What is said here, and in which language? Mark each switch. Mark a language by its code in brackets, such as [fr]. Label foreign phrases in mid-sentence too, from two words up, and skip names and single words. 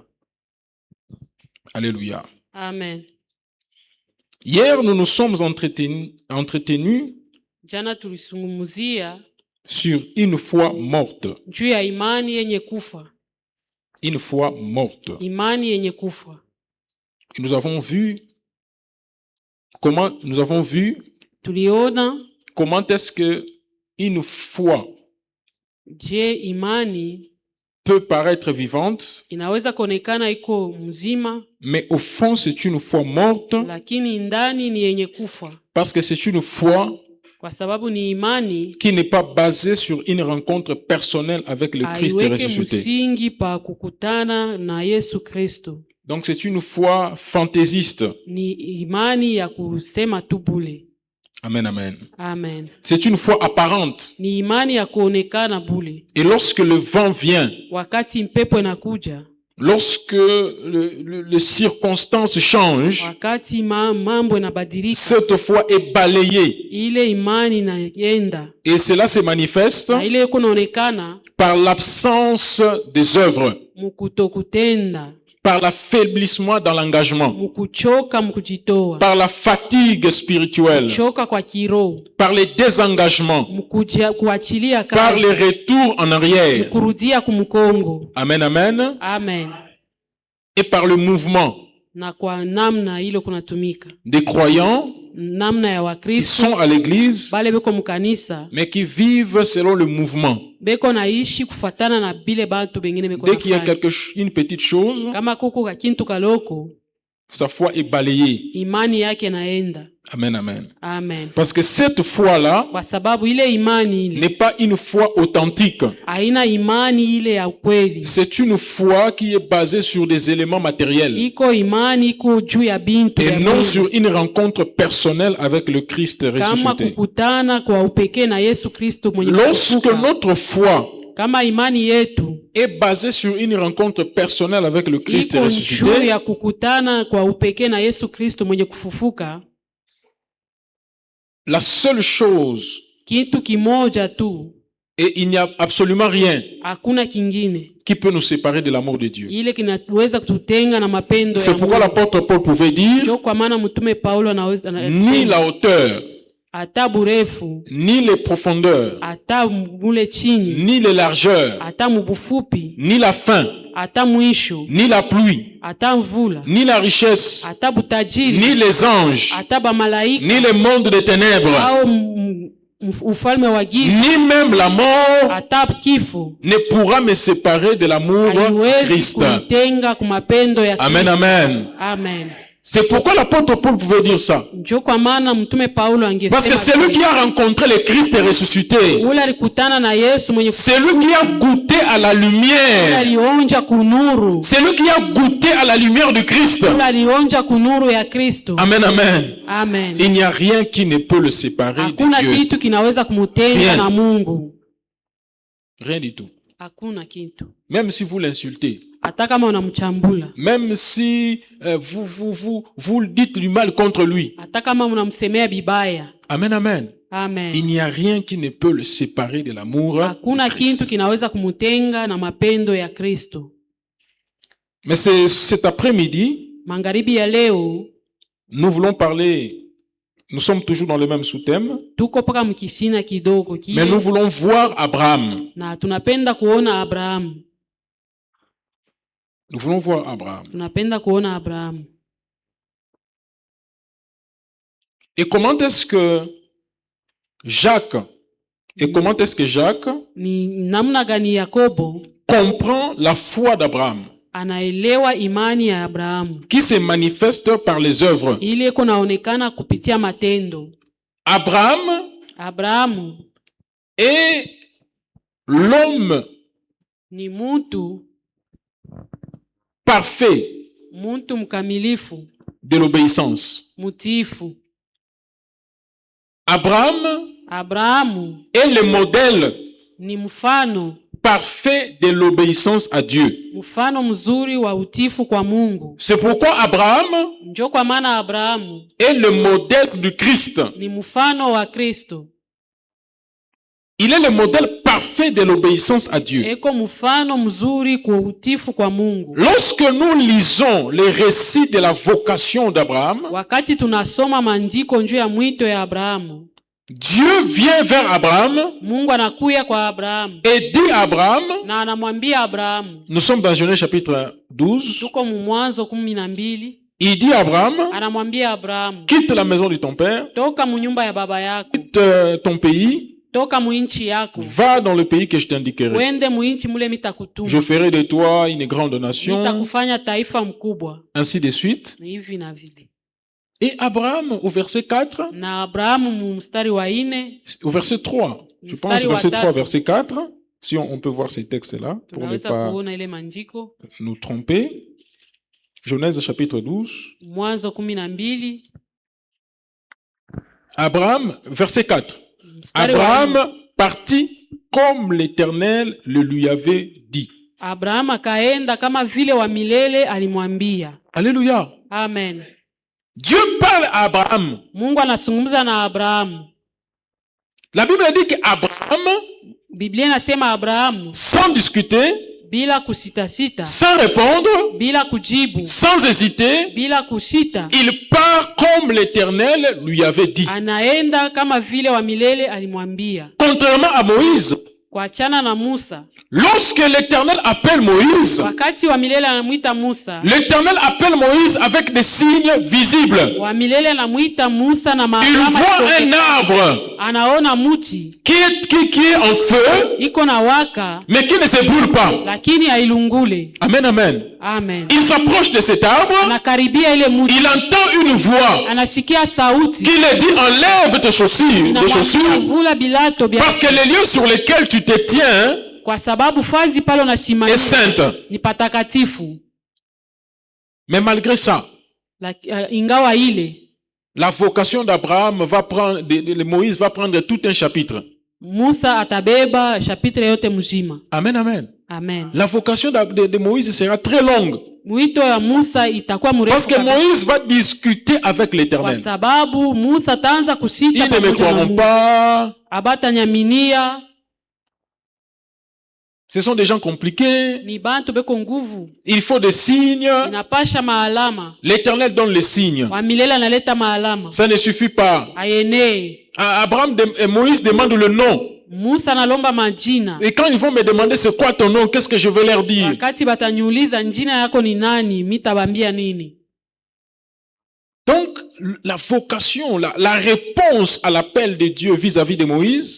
[fr] Alléluia. [sw] Amen. [fr] Hier, nous nous sommes entretenus [sw] Jana tulisungumzia [fr] sur une foi morte. [sw] juu ya imani yenye kufa. [fr] Une foi morte. [sw] Imani yenye kufa. [fr] Et nous avons vu [sw] Tuliona [fr] comment est-ce que une foi [sw] je imani [fr] peut paraître vivante, [sw] inaweza kuonekana iko mzima, [fr] mais au fond c'est une foi morte [sw] lakini ndani ni yenye kufa, [fr] parce que c'est une foi [sw] kwa sababu ni imani [fr] qui n'est pas basée sur une rencontre personnelle avec le Christ [sw] haiweke [fr] ressuscité. [sw] msingi pa kukutana na Yesu Kristo. [fr] Donc c'est une foi fantaisiste. [sw] Ni imani ya kusema tu bule. [fr] Amen, amen. [sw] Amen. [fr] C'est une foi apparente. [sw] Ni imani ya kuonekana bule. [fr] Et lorsque le vent vient, [sw] Wakati mpepo inakuja, [fr] lorsque les circonstances changent, [sw] wakati mambo yanabadilika, [fr] cette foi est balayée. [sw] ile imani inaenda. [fr] Et cela se manifeste [sw] Na ile kunaonekana [fr] par l'absence des œuvres, [sw] mukutokutenda, [fr] par l'affaiblissement dans l'engagement, [sw] mukuchoka, mukujitoa, [fr] par la fatigue spirituelle, [sw] choka kwa kiroho, [fr] par les désengagements, [sw] kuachilia [fr] par [sw] kazi, [fr] les retours en arrière. [sw] kurudia kumkongo. [fr] Amen, amen. [sw] Amen. [fr] Et par le mouvement [sw] Na kwa namna ile kunatumika [fr] des croyants [sw] namna ya [fr] qui [sw] Wakristo [fr] sont à l'église, [sw] bale beko mukanisa [fr] mais qui vivent selon le mouvement. [sw] beko naishi kufatana na bile bantu bengine beko [fr] Dès qu'il y a [sw] nafanya. [fr] une petite chose, [sw] Kama kuko kakintu kaloko, [fr] sa foi est balayée. [sw] imani yake naenda. [fr] Amen, amen. [sw] Amen. [fr] Parce que cette foi-là [sw] Kwa sababu ile imani ile [fr] n'est pas une foi authentique. [sw] haina imani ile ya ukweli. [fr] C'est une foi qui est basée sur des éléments matériels [sw] Iko imani iko juu ya bintu [fr] et [sw] ya [fr] non [sw] Mungu. [fr] sur une rencontre personnelle avec le Christ [sw] Kama [fr] ressuscité. [sw] kukutana kwa upekee na Yesu Kristo mwenye [fr] Lorsque [sw] kufufuka. [fr] notre foi [sw] Kama imani yetu [fr] est basée sur une rencontre personnelle avec le Christ [sw] iko juu [fr] ressuscité, [sw] ya kukutana kwa upekee na Yesu Kristo mwenye kufufuka, [fr] la seule chose, [sw] kitu kimoja tu, [fr] et il n'y a absolument rien [sw] hakuna kingine [fr] qui peut nous séparer de l'amour de Dieu. [sw] ile kinaweza kututenga na mapendo ya [fr] C'est pourquoi [sw] Mungu. [fr] l'apôtre Paul pouvait dire, [sw] Ndio kwa maana mtume Paulo anaweza [fr] ni la hauteur, [sw] hata burefu, [fr] ni les profondeurs, [sw] hata mule chini, [fr] ni les largeurs, [sw] hata mubufupi, [fr] ni la faim, [sw] hata mwisho, [fr] ni la pluie, [sw] hata mvula, [fr] ni la richesse, [sw] hata butajiri, [fr] ni les anges, [sw] hata bamalaika [fr] ni le monde des ténèbres, [sw] au ufalme wa giza, [fr] ni même la mort [sw] hata kifo [fr] ne pourra me séparer de l'amour de [sw] haiwezi [fr] Christ. [sw] kunitenga kwa mapendo ya [fr] Amen, [sw] Kristo. [fr] amen. [sw] Amen. [fr] C'est pourquoi l'apôtre Paul pouvait dire ça. [sw] Ndio kwa maana mtume Paulo [fr] Parce que c'est [sw] angesema [fr] lui qui a rencontré le Christ ressuscité. [sw] ule alikutana na Yesu mwenye [fr] C'est lui qui a goûté à la [sw] ule [fr] lumière. [sw] alionja kunuru, [fr] C'est lui qui a goûté à la lumière de Christ. [sw] ule alionja kunuru ya Kristo. [fr] Amen, amen. [sw] Amen. [fr] Il n'y a rien qui ne peut le séparer [sw] Hakuna [fr] de Dieu. [sw] kitu kinaweza kumutenga [fr] Rien. [sw] na Mungu. [fr] Rien du tout. [sw] Hakuna kitu. [fr] Même si vous l'insultez, [sw] Hata kama unamchambula, [fr] même si vous dites du mal contre lui. [sw] hata kama unamsemea bibaya. [fr] Amen, amen. [sw] Amen. [fr] Il n'y a rien qui ne peut le séparer de l'amour [sw] Hakuna [fr] de Christ. [sw] kitu kinaweza kumutenga na mapendo ya Kristo. [fr] Mais cet après-midi, [sw] Magharibi ya leo [fr] nous voulons parler, nous sommes toujours dans le même sous-thème, [sw] tuko paka mkisina kidogo [fr] mais [sw] kile, [fr] nous voulons voir Abraham. [sw] na tunapenda kuona Abrahamu. [fr] Nous voulons voir Abraham. [sw] Tunapenda kuona Abrahamu. [fr] Et comment est-ce que Jacques, Et comment est-ce que Jacques [sw] Ni namna gani Yakobo [fr] comprend la foi d'Abraham [sw] anaelewa imani ya Abrahamu [fr] qui se manifeste par les œuvres. [sw] ile kunaonekana kupitia matendo. Abrahamu [fr] est l'homme [sw] ni muntu [fr] parfait [sw] mkamilifu [fr] de l'obéissance. [sw] mutiifu. [fr] Abraham est le modèle [sw] ni mfano [fr] parfait de l'obéissance à Dieu. [sw] mfano mzuri wa utiifu kwa Mungu. [fr] C'est pourquoi Abraham [sw] Ndio kwa maana Abrahamu [fr] est le modèle du Christ. [sw] ni mfano wa Kristo. [fr] Il est le modèle parfait de l'obéissance à Dieu. [sw] Eko mfano mzuri kwa utiifu kwa Mungu. [fr] Lorsque nous lisons les récits de la vocation d'Abraham, [sw] wakati tunasoma maandiko juu ya mwito ya Abrahamu, [fr] Dieu vient vers Abraham [sw] Mungu anakuya kwa Abrahamu [fr] et dit à Abraham, [sw] na anamwambia Abrahamu, [fr] nous sommes dans Genèse chapitre 12, [sw] tuko Mwanzo 12, [fr] il dit à Abraham, [sw] anamwambia Abrahamu, [fr] quitte la maison de ton père, [sw] toka munyumba ya baba yako, [fr] quitte ton pays, [sw] toka muinchi yako, [fr] va dans le pays que je t'indiquerai. [sw] wende muinchi mule mitakutuma, [fr] Je ferai de toi une grande nation, [sw] nitakufanya taifa mkubwa, [fr] ainsi de suite. [sw] hivi na vile. [fr] Et Abraham, au verset 4, [sw] Na Abrahamu mstari wa 4, [fr] au verset 3, je pense [sw] Mstari wa [fr] verset 3, [sw] tatu. [fr] verset 4, si on peut voir ces textes-là, pour ne [sw] tunaweza [fr] pas [sw] kuona ile maandiko. [fr] nous tromper. Genèse chapitre 12. [sw] Mwanzo 12 [fr] Abraham, verset 4. [sw] mstari wa 4. [fr] Abraham partit comme l'Éternel le lui avait dit. [sw] Abrahamu akaenda kama vile wa milele alimwambia. [fr] Alléluia. [sw] Amen. [fr] Dieu parle à Abraham. [sw] Mungu anazungumza na Abrahamu. [fr] La Bible dit qu'Abraham, [sw] Biblia inasema Abrahamu [fr] sans discuter, [sw] bila kusitasita, [fr] sans répondre, [sw] bila kujibu, [fr] sans hésiter, [sw] bila kusita, [fr] il part comme l'Éternel lui avait dit. [sw] anaenda kama vile wa milele alimwambia. [fr] Contrairement à Moïse, [sw] Kuachana na Musa, [fr] lorsque l'Éternel appelle Moïse, [sw] wakati wa milele anamuita Musa, [fr] l'Éternel appelle Moïse avec des signes visibles. [sw] wa milele anamuita Musa na [fr] Il [sw] maalama. [fr] voit un arbre [sw] Anaona muti [fr] qui est en feu, [sw] iko na waka [fr] mais qui ne se brûle pas. [sw] lakini hailungule. [fr] Amen, amen. [sw] Amen. [fr] Il s'approche de cet arbre, [sw] Anakaribia ile muti, [fr] il entend une voix [sw] anasikia sauti [fr] qui lui dit enlève tes [sw] inamwambia [fr] chaussures, [sw] vula bilato vya, [fr] parce que les lieux sur lesquels tu te tiens [sw] kwa sababu fazi pale [fr] est [sw] unasimamia [fr] sainte. [sw] ni patakatifu. [fr] Mais malgré ça, [sw] Ingawa ile [fr] la vocation d'Abraham va prendre, de Moïse va prendre tout un chapitre. [sw] Musa atabeba chapitre yote mzima. [fr] Amen, amen. [sw] Amen. [fr] La vocation de Moïse sera très longue. [sw] Mwito ya Musa itakuwa mrefu [fr] Parce que [sw] kabisa, [fr] Moïse va discuter avec [sw] kwa [fr] l'Éternel. [sw] sababu Musa taanza [fr] Ils [sw] kusita [fr] ne me [sw] pamoja na [fr] croiront [sw] Mungu. [fr] pas. [sw] Abatanyaminia, [fr] Ce sont des gens compliqués. [sw] ni bantu beko nguvu, [fr] Il faut des signes. [sw] inapasha maalama. [fr] L'Éternel donne les signes. [sw] Wa milele analeta maalama. [fr] Ça ne suffit pas. [sw] Ayenee. [fr] Abraham et Moïse demandent le nom. [sw] Musa analomba majina. [fr] Et quand ils vont me demander c'est quoi ton nom, qu'est-ce que je vais leur dire? [sw] Wakati bataniuliza njina yako ni nani, mitabambia nini? [fr] Donc, la vocation, la réponse à l'appel de Dieu vis-à-vis de Moïse